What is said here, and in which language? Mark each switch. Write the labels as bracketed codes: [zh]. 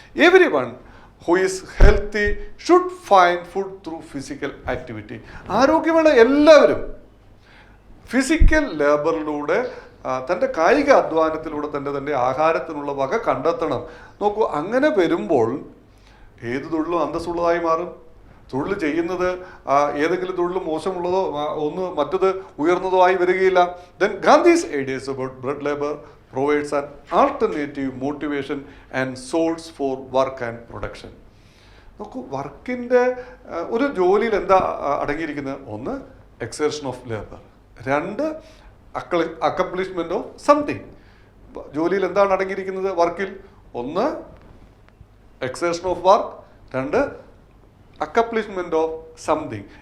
[en] Everyone who is healthy should find food through physical activity. [ml] ആരോഗ്യമുള്ള എല്ലാവരും physical ലേബറിലൂടെ, തൻ്റെ കായിക അധ്വാനത്തിലൂടെ തൻ്റെ ആഹാരത്തിനുള്ള വക കണ്ടെത്തണം. നോക്കൂ, അങ്ങനെ വരുമ്പോൾ ഏത് തൊഴിലും അന്തസ്സുള്ളതായി മാറും. തൊഴിൽ ചെയ്യുന്നത് ഏതെങ്കിലും തൊഴിൽ മോശമുള്ളതോ മറ്റത് ഉയർന്നതോ ആയി വരികയില്ല. [en] Then Gandhi's ideas about bread labour provides an alternative motivation and source for work and production. [ml] നോക്കൂ, വർക്കിൻ്റെ ഒരു ജോലിയിൽ എന്താ അടങ്ങിയിരിക്കുന്നത്? [en] 1 exertion of labour, 2 accomplishment of something. [ml] ജോലിയിൽ എന്താണ് അടങ്ങിയിരിക്കുന്നത്? വർക്കിൽ [en] 1 exertion of work, 2 accomplishment of something.